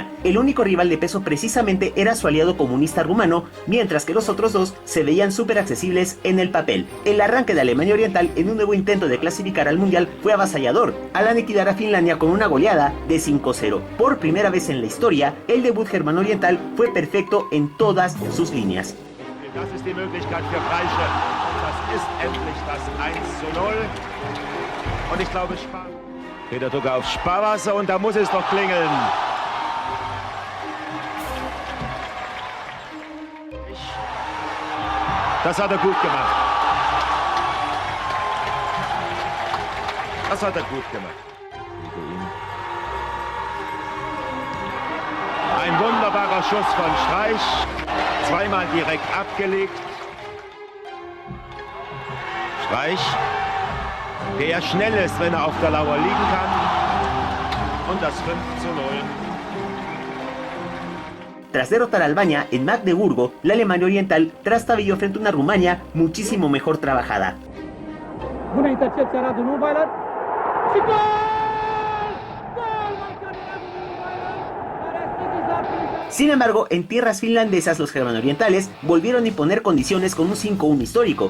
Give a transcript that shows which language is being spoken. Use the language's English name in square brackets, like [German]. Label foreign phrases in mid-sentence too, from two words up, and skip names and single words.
[Spanish] El único rival de peso precisamente era su aliado comunista rumano, mientras que los otros dos se veían súper accesibles en el papel. El arranque de Alemania Oriental en un nuevo intento de clasificar al Mundial fue avasallador, al aniquilar a Finlandia con una goleada de 5-0. Por primera vez en la historia, el debut germano-oriental fue perfecto en todas sus líneas. [German] Das ist die Möglichkeit für Freiche. Das ist endlich das 1:0. Und ich glaube, Peter Ducke auf Sparwasser und da muss es doch klingeln. Das hat er gut gemacht. Das hat er gut gemacht. Ein wunderbarer Schuss von Streich. Zweimal direkt abgelegt. Streich, der schnell ist, wenn er auf der Lauer liegen kann. Und das 5:0. [Spanish] Tras derrotar a Albania en Magdeburgo, la Alemania Oriental trastabilló frente a una Rumania muchísimo mejor trabajada. [Romanian] Bună intercepție a Radu Nurweiler. Și gol! [Spanish] Sin embargo, en tierras finlandesas los germano-orientales volvieron a imponer condiciones con un 5-1 histórico.